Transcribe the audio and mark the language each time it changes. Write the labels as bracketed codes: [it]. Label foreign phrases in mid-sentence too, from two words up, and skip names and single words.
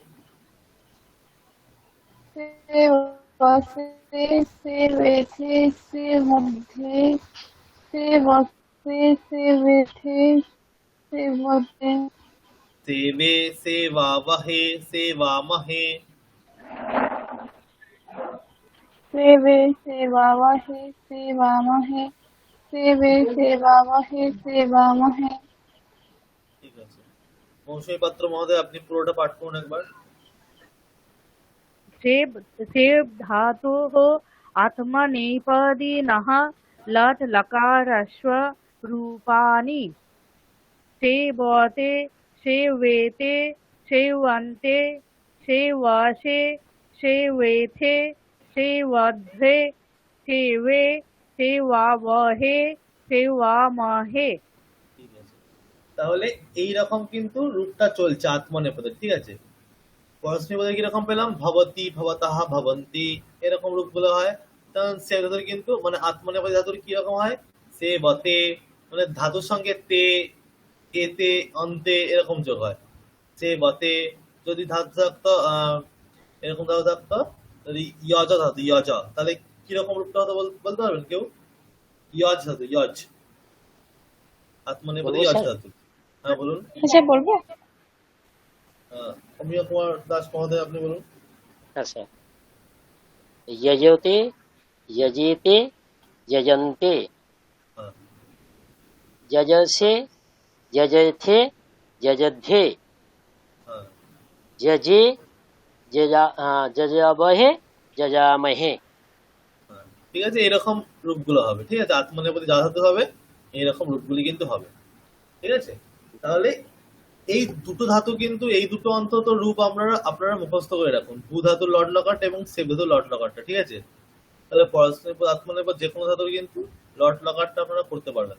[sa] सेवसे, सेवेथे, सेवध्ये, सेवसे, सेवेथे, सेवते। सेवे सेवावहे सेवामहे सेवे सेवावहे सेवामहे सेवे सेवावहे सेवामहे। [bn] ঠিক আছে, মৌসুমী পাত্র মহোদয় আপনি পুরোটা পাঠ করুন একবার। [sa] सेव धातोः आत्मनेपदिनः लट् लकारस्व रूपाणि सेवते सेवेते सेवन्ते सेवसे सेवेथे सेवध्वे सेवे सेवावहे सेवामहे। [bn] ঠিক আছে, তাহলে এই রকম কিন্তু রূপটা চলছে আত্মনেপদে। ঠিক আছে, পরস্মৈপদে কিরকম পেলাম, [sa] ভবতি ভবতাহ ভবন্তি [bn] এরকম রূপগুলো হয়। তখন সে ধাতুর কিন্তু মানে আত্মনেপদী ধাতুর কিরকম হয়, সে বতে মানে ধাতুর সঙ্গে তে এতে অন্তে এরকম যোগ হয়। সে বতে যদি ধাতু থাকতো এরকম ধাতু থাকতো, যদি ইয়জ ধাতু ইয়জ, তাহলে কিরকম রূপটা হতো বলতে পারবেন কেউ? ইয়জ ধাতু ইয়জ, আত্মনেপদী ইয়জ ধাতু। হ্যাঁ বলুন। আচ্ছা বলবো। অমিয় কুমার দাস মহোদয় আপনি বলুন। আচ্ছা, [sa] यजते यजेते यजन्ते [bn] হ্যাঁ [sa] यजसे यजथे यजध्ये [bn] হ্যাঁ [sa] यजे यजावहे यजामहे। [bn] হ্যাঁ, ঠিক আছে, এরকম রূপগুলো হবে। ঠিক আছে, আত্মনেপদী যা ধাতু হবে এইরকম রূপগুলি কিন্তু হবে। ঠিক আছে, তাহলে এই দুটো ধাতু কিন্তু এই দুটো অন্তত রূপ আপনারা মুখস্থ করে রাখুন, ভূ ধাতুর লট লকারটা এবং সেব ধাতুর লট লকারটা। ঠিক আছে, তাহলে পরস্মৈপদ আত্মনেপদ যে কোনো ধাতুর কিন্তু লট লকারটা আপনারা করতে পারবেন।